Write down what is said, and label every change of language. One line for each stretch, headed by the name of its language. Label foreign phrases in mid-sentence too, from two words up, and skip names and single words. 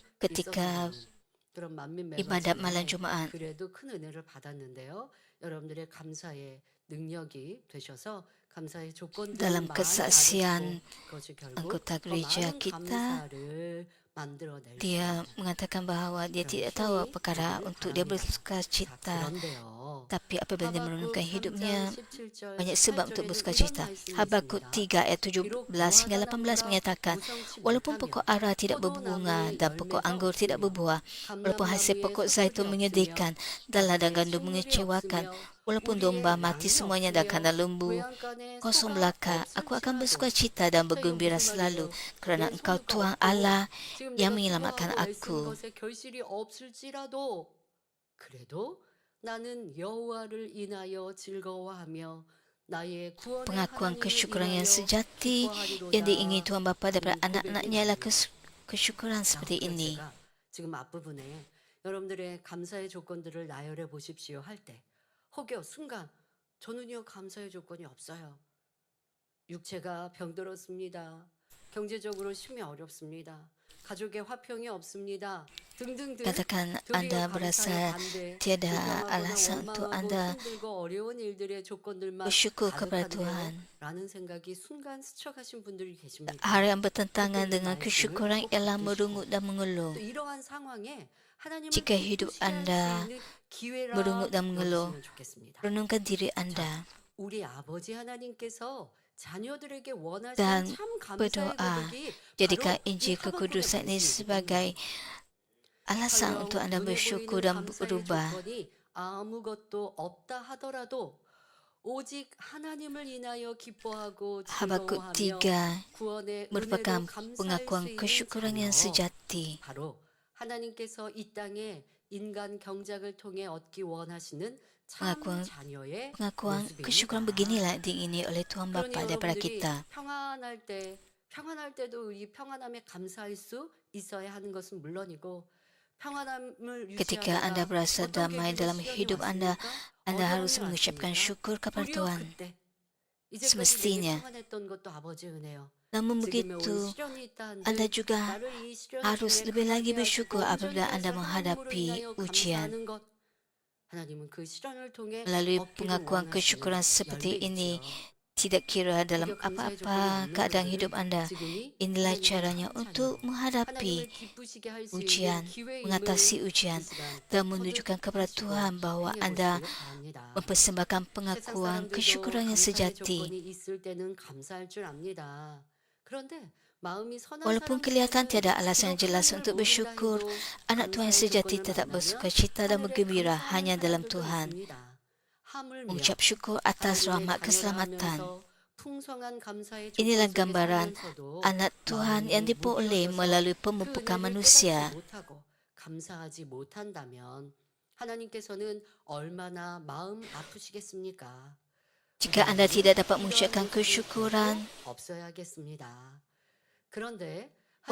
Malay: ketika
Korean: 있었다는 그런 만민
Malay: ibadat malam
Korean: 매거진에
Malay: Jumaat.
Korean: 그래도 큰 은혜를 받았는데요. 여러분들의 감사의 능력이 되셔서 감사의 조건들을
Malay: Dalam
Korean: 많이
Malay: kesaksian
Korean: 받으시고 그것이 결국
Malay: anggota
Korean: 더
Malay: gereja
Korean: 많은
Malay: kita,
Korean: 감사를 만들어낼 수
Malay: dia
Korean: 있는
Malay: mengatakan bahawa dia
Korean: 그런
Malay: tidak tahu
Korean: 힘이
Malay: perkara
Korean: 되기를
Malay: untuk dia
Korean: 바랍니다.
Malay: bersuka
Korean: 자,
Malay: cita.
Korean: 그런데요.
Malay: Tapi apabila dia merenungkan
Korean: 하박국
Malay: hidupnya,
Korean: 3장 17절
Malay: banyak sebab untuk
Korean: 18절에는
Malay: bersuka
Korean: 이런
Malay: cita.
Korean: 말씀이
Malay: Habakuk
Korean: 있습니다.
Malay: 3 ayat
Korean: 비록
Malay: 17 hingga 18 menyatakan,
Korean: 무성치
Malay: walaupun
Korean: 못하며
Malay: pokok ara tidak berbunga dan pokok anggur tidak berbuah, walaupun hasil pokok zaitun menyedihkan dan ladang gandum mengecewakan, walaupun domba mati semuanya dan kandang lembu kosong belaka, aku akan bersuka cita dan bergembira selalu kerana engkau Tuhan Allah yang menyelamatkan aku.
Korean: 결실이 없을지라도 그래도 나는 여호와를 인하여 즐거워하며 나의 구원의
Malay: Pengakuan
Korean: 하나님을
Malay: kesyukuran yang
Korean: 인하여
Malay: sejati yang diingini Tuhan Bapa daripada anak-anaknya ialah kesyukuran seperti ini.
Korean: 제가 지금 앞부분에 여러분들의 감사의 조건들을 나열해 보십시오 할 때 혹여 순간 저는요 감사의 조건이 없어요. 육체가 병들었습니다. 경제적으로 심히 어렵습니다. 가족의 화평이 없습니다. 등등등.
Malay: Katakan anda berasa tiada alasan untuk anda
Korean: 어려운 일들의 조건들만
Malay: bersyukur kepada Tuhan.
Korean: 라는 생각이 순간 스쳐가신 분들이 계십니다.
Malay: Hal yang bertentangan dengan kesyukuran ialah merungut dan mengeluh.
Korean: 또 이러한 상황에 하나님을
Malay: Jika hidup
Korean: 기쁘시게 할
Malay: anda
Korean: 수 있는 기회라
Malay: merungut dan mengeluh,
Korean: 여기시면 좋겠습니다.
Malay: renungkan diri anda
Korean: 우리 아버지 하나님께서 자녀들에게
Malay: dan
Korean: 원하시는 참 감사의
Malay: berdoa.
Korean: 고백이
Malay: Jadikan
Korean: 바로 이
Malay: Injil
Korean: 하박국의
Malay: kekudusan ini
Korean: 말씀이기
Malay: sebagai
Korean: 때문에
Malay: alasan untuk anda
Korean: 눈에
Malay: bersyukur
Korean: 보이는
Malay: dan
Korean: 감사의
Malay: berubah.
Korean: 조건이 아무것도 없다 하더라도 오직 하나님을 인하여 기뻐하고
Malay: Habakuk
Korean: 즐거워하며
Malay: 3
Korean: 구원의
Malay: merupakan
Korean: 은혜로 감사할
Malay: pengakuan
Korean: 수 있는
Malay: kesyukuran yang
Korean: 자녀.
Malay: sejati.
Korean: 바로 하나님께서 이 땅에 인간 경작을 통해 얻기 원하시는 참
Malay: Pengakuan-
Korean: 자녀의
Malay: Pengakuan
Korean: 모습입니다.
Malay: kesyukuran beginilah diingini oleh Tuhan
Korean: 그러니
Malay: Bapa daripada
Korean: 여러분들이
Malay: kita.
Korean: 평안할 때도 이 평안함에 감사할 수 있어야 하는 것은 물론이고 평안함을
Malay: Ketika anda
Korean: 유지하다가
Malay: berasa
Korean: 어떤
Malay: damai
Korean: 계기로
Malay: dalam
Korean: 시련이
Malay: hidup anda,
Korean: 왔습니까?
Malay: anda
Korean: 어려움이
Malay: harus mengucapkan
Korean: 왔습니까?
Malay: syukur kepada
Korean: 도리어
Malay: Tuhan.
Korean: 그때 이제까지
Malay: Semestinya.
Korean: 내게 평안했던 것도 아버지의 은혜요.
Malay: Namun
Korean: 지금에 온
Malay: begitu,
Korean: 시련이 있다 한들
Malay: anda juga
Korean: 나를 이 시련을
Malay: harus
Korean: 통해
Malay: lebih lagi
Korean: 강하게
Malay: bersyukur
Korean: 하시고
Malay: apabila
Korean: 온전히
Malay: anda
Korean: 해서 하나님으로
Malay: menghadapi
Korean: 인하여
Malay: ujian.
Korean: 감사하는 것. 하나님은 그 시련을 통해
Malay: Melalui
Korean: 얻기를
Malay: pengakuan
Korean: 원하시는
Malay: kesyukuran seperti ini,
Korean: 열매이지요.
Malay: tidak kira dalam
Korean: 비교 감사의 조건이
Malay: apa-apa
Korean: 없는
Malay: keadaan
Korean: 분들은
Malay: hidup anda,
Korean: 지금이
Malay: inilah
Korean: 하나님의
Malay: caranya
Korean: 참
Malay: untuk
Korean: 자녀,
Malay: menghadapi
Korean: 하나님을 기쁘시게 할 수 있는
Malay: ujian,
Korean: 기회임을
Malay: mengatasi
Korean: 이
Malay: ujian,
Korean: 시간
Malay: dan menunjukkan kepada
Korean: 거듭하시고
Malay: Tuhan bahwa
Korean: 행해
Malay: anda
Korean: 보시기를 바랍니다.
Malay: mempersembahkan
Korean: 세상
Malay: pengakuan
Korean: 사람들도
Malay: kesyukuran yang
Korean: 감사의
Malay: sejati.
Korean: 조건이 있을 때는 감사할 줄 압니다. 그런데 마음이 선한
Malay: Walaupun kelihatan
Korean: 사람들은
Malay: tiada alasan
Korean: 비록
Malay: jelas
Korean: 하나님을
Malay: untuk
Korean: 모른다
Malay: bersyukur,
Korean: 해도
Malay: anak Tuhan yang
Korean: 감사의
Malay: sejati
Korean: 조건을
Malay: tetap
Korean: 만나면
Malay: bersuka cita dan
Korean: 하늘에
Malay: bergembira
Korean: 감사하는
Malay: hanya dalam
Korean: 사람들도
Malay: Tuhan.
Korean: 있습니다. 하물며
Malay: Mengucap syukur atas
Korean: 하나님의
Malay: rahmat
Korean: 자녀라
Malay: keselamatan.
Korean: 하면서 풍성한 감사의 조건
Malay: Inilah
Korean: 속에
Malay: gambaran
Korean: 살면서도
Malay: anak Tuhan yang
Korean: 마음이
Malay: diperoleh
Korean: 무뎌져서
Malay: melalui
Korean: 그
Malay: pemupukan
Korean: 은혜를
Malay: manusia.
Korean: 깨닫지 못하고 감사하지 못한다면 하나님께서는 얼마나 마음 아프시겠습니까?
Malay: Jika anda tidak dapat mengucapkan kesyukuran,
Korean: 없어야겠습니다. 그런데